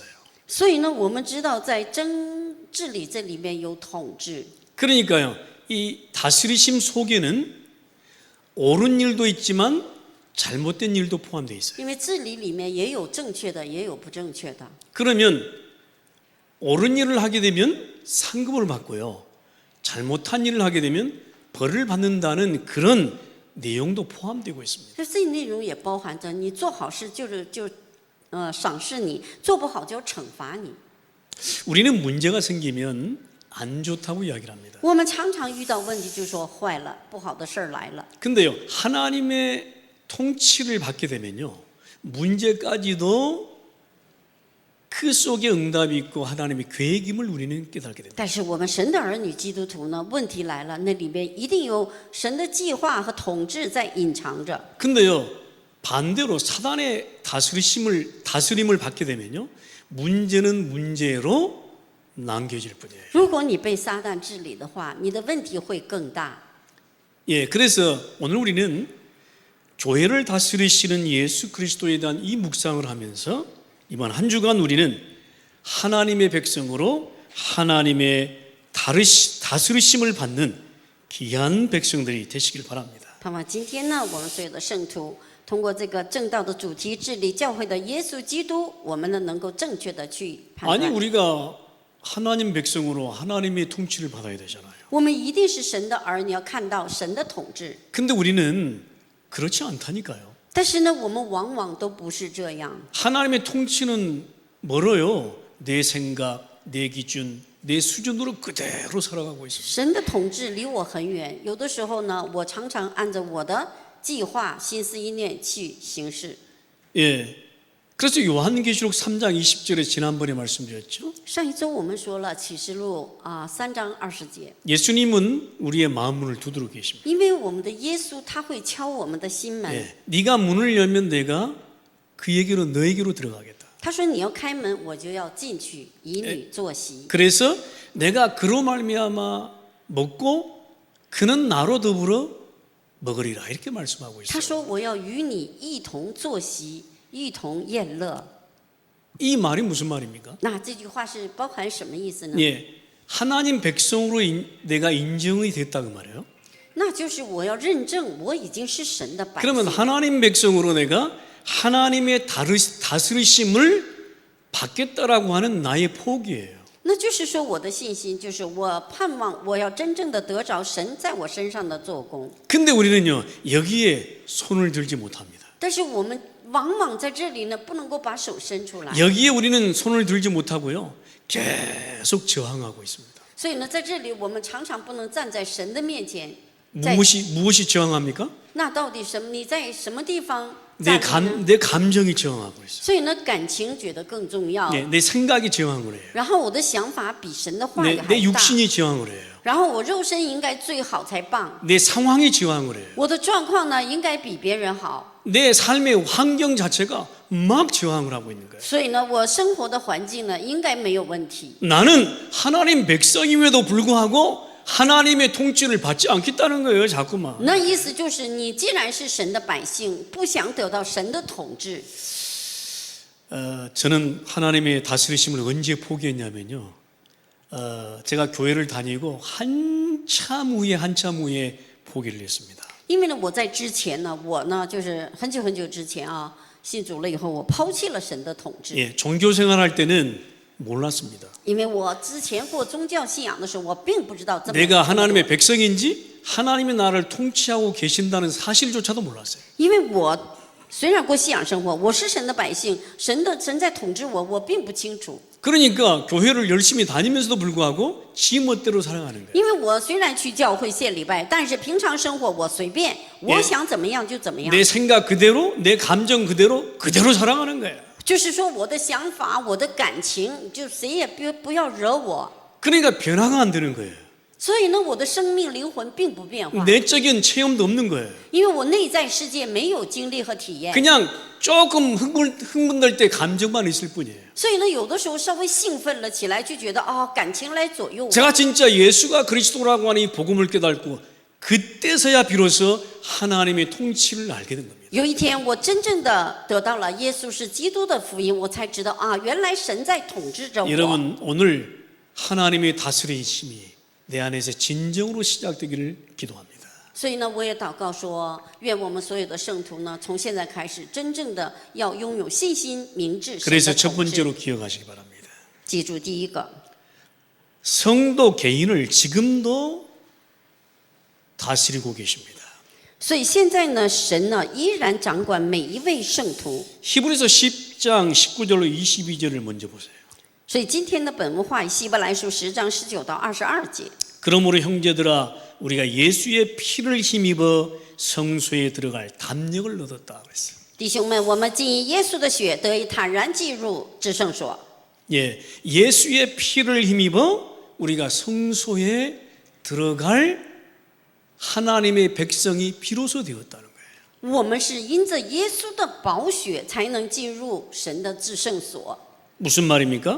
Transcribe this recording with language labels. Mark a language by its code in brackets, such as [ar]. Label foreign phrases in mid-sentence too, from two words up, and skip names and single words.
[zh] 所以呢，我们知道在治理这里面有统治， [ko] 그러니까요, 이 다스리심 속에는 옳은 일도 있지만 잘못된 일도 포함되어 있어요. [zh] 因为治理里面也有正确的，也有不正确的。 [ko] 그러면 옳은 일을 하게 되면 상급을 받고요, 잘못한 일을 하게 되면 벌을 받는다는 그런 내용도 포함되고 있습니다. [zh] 就这内容也包含着你做好事赏识你，做不好就惩罚你。 [ko] 우리는 문제가 생기면 안 좋다고 이야기를 합니다. [zh] 我们常常遇到问题，就说坏了，不好的事儿来了。 [ko] 근데요, 하나님의 통치를 받게 되면요, 문제까지도 그 속에 응답이 있고 하나님의 계획임을 우리는 깨닫게 됩니다. [zh] 但是我们神的儿女基督徒呢，问题来了，那里面一定有神的计划和统治在隐藏着。 [ko] 근데요, 반대로 사단의 다스림을 받게 되면요, 문제는 문제로 남겨질 뿐이에요. [zh] 如果你被撒旦治理的话，你的问题会更大。 [ko] 예, 그래서 오늘 우리는 교회를 다스리시는 예수 그리스도에 대한 이 묵상을 하면서 이번 한 주간 우리는 하나님의 백성으로 하나님의 다스리심을 받는 귀한 백성들이 되시길 바랍니다. [zh] 盼望今天呢，我们所有的圣徒通过这个正道的主题治理教会的耶稣基督，我们呢能够正确的去判 [ko] 아니 [zh] 断。 [ko] 우리가 하나님 백성으로 하나님의 통치를 받아야 되잖아요. [zh] 我们一定是神的儿女，要看到神的统治。 [ko] 근데 우리는 그렇지 않다니까요. [zh] 但是呢，我们往往都不是这样。 [ko] 하나님의 통치는 멀어요. 내 생각, 내 기준, 내 수준으로 그대로 살아가고 있습니다. [zh] 神的统治离我很远，有的时候呢，我常常按照我的计划、心思意念去行事。 [ko] 예. 그래서 요한계시록 3장 20절에 지난번에 말씀드렸죠. [zh] 上一周我们说了启示录3章20节， [ko] 예수님은 우리의 마음 문을 두드려 계십니다. [zh] 因为我们的耶稣他会敲我们的心门。 [ko] 예. 네가 문을 열면 내가 그에게로 너에게로 들어가겠다. [zh] 他说你要开门，我就要进去，以女坐席。 [ko] 그래서 내가 그로 말미암아 먹고 그는 나로 더불어 먹으리라 이렇게 말씀하고 [zh] 他 [ko] 있어요. [zh] 说我要与你一同坐席，一同宴乐。 [ko] 이 말이 무슨 말입니까? [zh] 那这句话是包含什么意思呢？ [ko] 예. 하나님 백성으로 내가 인정이 됐다 그 말이에요. [zh] 那就是我要认证我已经是神的百 [ko] 그러면 [zh] 姓。 [ko] 하나님 백성으로 내가 하나님의 다스리심을 받겠다라고 하는 나의 포기예요. [zh] 那就是说我的信心就是我盼望我要真正的得着神在我身上的做工。 [ko] 근데 우리는요, 여기에 손을 들지 못합니다. [zh] 但是我们往往在这里呢，不能够把手伸出来。 [ko] 여기에 우리는 손을 들지 못하고요, 계속 저항하고 있습니다. [zh] 所以呢，在这里我们常常不能站在神的面前。在 [ko] 무엇이 저항합니까? [zh] 那到底什么？你在什么地方 [ko] 내 [zh] 站立呢？ [ko] 내 감정이 저항하고 있어요. [zh] 所以呢，感情觉得更重要。 [ko] 내 생각이 저항을 해요. [zh] 然后我的想法比神的话语 [ko] 내 [zh] 还大。 [ko] 육신이 저항을 해요. [zh] 然后我肉身应该最好才棒， [ko] 내 상황이 저항을 해요. [zh] 我的状况呢应该比别人好。 [ko] 내 삶의 환경 자체가 막 저항을 하고 있는 거예요. [zh] 所以呢，我生活的环境呢应该没有问题。 [ko] 나는 하나님 백성임에도 불구하고 하나님의 통치를 받지 않겠다는 거예요, 자꾸만. [zh] 那意思就是，你既然是神的百姓，不想得到神的统治， [ko] 저는 하나님의 다스리심을 언제 포기했냐면요. 제가 교회를 다니고 한참 후에 포기를 했습니다. [zh] 因为呢，我在之前呢，我呢就是很久很久之前啊，信主了以后，我抛弃了神的统治。 [ko] 예, 종교 생활할 때는 몰랐습니다. [zh] 因为我之前过宗教信仰的时候，我并不知道这么 [ko] 내가 하나님의 백성인지 하나님이 나를 통치하고 계신다는 사실조차도 몰랐어요. [zh] 因为我虽然过信仰生活，我是神的百姓，神在统治我，我并不清楚。 [ko] 그러니까 교회를 열심히 다니면서도 불구하고 지 멋대로 살아가는 거예요. [zh] 因为我虽然去教会献礼拜，但是平常生活我随便，我想怎么样就怎么样。 [ko] 내 생각 그대로, 내 감정 그대로 살아가는 거예요. [zh] 就是说我的想法，我的感情，就谁也不要惹我。 [ko] 그러니까 변화가 안 되는 거예요. [zh] 所以呢，我的生命灵魂并不变化， [ko] 내적인 체험도 없는 거예요. [zh] 因为我内在世界没有经历和体验。 [ko] 그냥 조금 흥분될 때 감정만 있을 뿐이에요. [zh] 所以呢，有的时候稍微兴奋了起来，就觉得感情来左右我。 [ko] 제가 진짜 예수가 그리스도라고 하는 이 복음을 깨닫고 그때서야 비로소 하나님의 통치를 알게 된 겁니다. [zh] 有一天，我真正的得到了耶稣是基督的福音，我才知道原来神在统治着我。 [ko] 여러분 오늘 하나님의 다스리심이 내 안에서 진정으로 시작되기를 기도합니다. [zh] 所以呢，我也祷告说，愿我们所有的圣徒呢，从现在开始，真正的要拥有信心、明智。 [ko] 그래서 첫 번째로 기억하시기 바랍니다. [zh] 记住第一个， [ko] 성도 개인을 지금도 다스리고 계십니다. [zh] 所以现在呢，神呢依然掌管每一位圣徒。 [ko] 히브리서 10장 19절로 22절을 먼저 보세요. [zh] 所以今天的本文话语，希伯来书10章19到22节。 [ko] 그러므로 형제들아 우리가 예수의 피를 힘입어 성소에 들어갈 담력을 얻었다 그랬어요. [zh] 弟兄们，我们既因耶稣的血得以坦然进入至圣所。 [ko] 예, 예수의 피를 힘입어 우리가 성소에 들어갈 하나님의 백성이 비로소 되었다는 거예요. [zh] 我们是因着耶稣的宝血才能进入神的至圣所。 [ko] 무슨 말입니까?